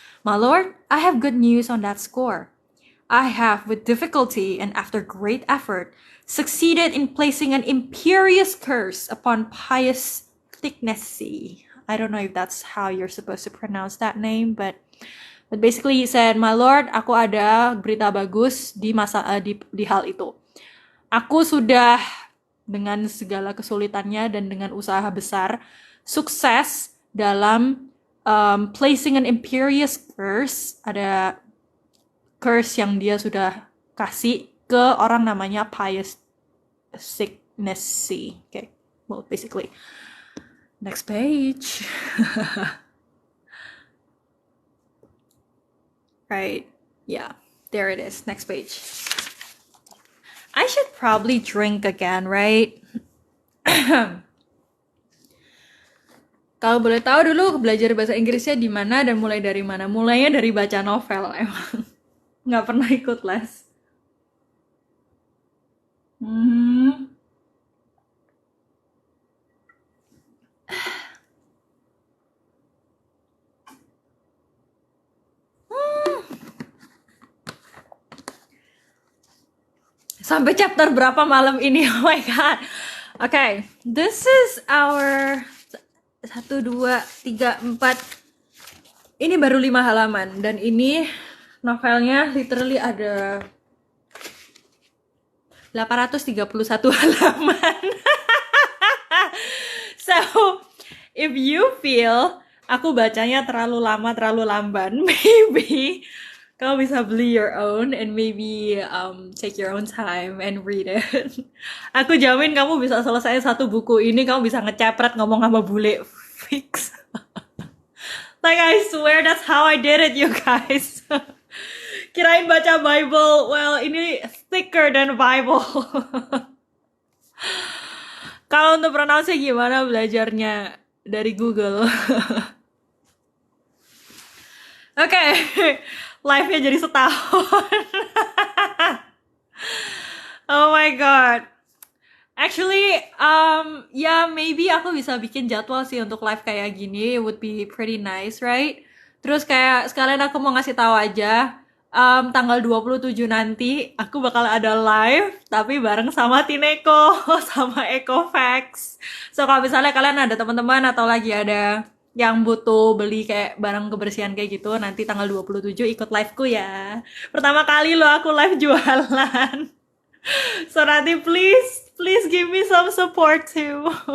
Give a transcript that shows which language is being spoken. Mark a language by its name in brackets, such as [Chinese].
[English] My lord, I have good news on that score. I have, with difficulty and after great effort, succeeded in placing an imperious curse upon Pius Thicknessy. I don't know if that's how you're supposed to pronounce that name, but basically he said, my lord, [Indonesian] aku ada berita bagus di hal itu. Aku sudah dengan segala kesulitannya dan dengan usaha besar sukses dalam [English] placing an imperious curse. [Indonesian] Ada curse yang dia sudah kasih ke orang namanya Pius Thicknessy. [English] Okay, well basically. Next page. Right, yeah, there it is. Next page. I should probably drink again, right? [Indonesian] Kalau boleh tahu dulu belajar bahasa Inggrisnya di mana dan mulai dari mana? Mulainya dari baca novel emang. Nggak pernah ikut les. Sampai chapter berapa malam ini? [English] Oh my god. Okay, this is our 1, 2, 3, 4. [Indonesian] Ini baru 5 halaman dan ini novelnya literally ada 831 halaman. [English] So, if you feel [Indonesian] aku bacanya terlalu lama, terlalu lamban, [English] maybe [Indonesian] kamu bisa beli [English] your own and maybe take your own time and read it. [Indonesian] Aku jamin kamu bisa selesai satu buku ini, kamu bisa ngecepret ngomong sama bule fix. [English] Like I swear that's how I did it, you guys. [Indonesian] Kirain baca Bible. [English] Well, ini thicker than Bible. [Indonesian] Kalau untuk pronounce gimana belajarnya dari Google? Oke, live-nya jadi setahun. [English] Oh my god. Actually, maybe [Indonesian] aku bisa bikin jadwal sih untuk live kayak gini. [English] It would be pretty nice, right? [Indonesian] Terus kayak sekalian aku mau ngasih tahu aja, tanggal 27 nanti aku bakal ada live, tapi bareng sama Tineko, sama Ecofax. So kalau misalnya kalian ada teman-teman atau lagi ada yang butuh beli kayak barang kebersihan kayak gitu, nanti tanggal 27 ikut live-ku ya. Pertama kali loh aku live jualan. [English] So [Indonesian] nanti [English] please give me some support too.